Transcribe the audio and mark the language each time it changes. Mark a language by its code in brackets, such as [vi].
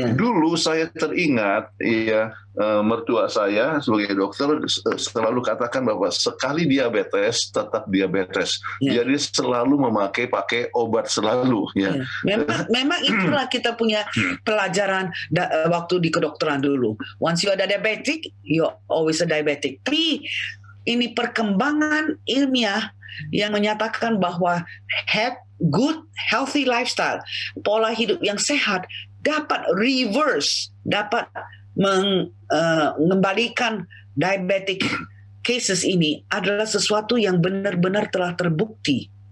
[id] Dulu saya teringat, ya, mertua saya sebagai dokter selalu katakan bahwa sekali diabetes tetap diabetes. Jadi selalu pakai obat selalu. Ya. Memang itulah kita punya pelajaran waktu di kedokteran dulu. [en] Once you are diabetic, you always a diabetic. [id] Tapi ini perkembangan ilmiah yang menyatakan bahwa [en] good healthy lifestyle, [id] pola hidup yang sehat dapat reverse, dapat mengembalikan diabetic cases ini adalah sesuatu yang benar-benar telah terbukti.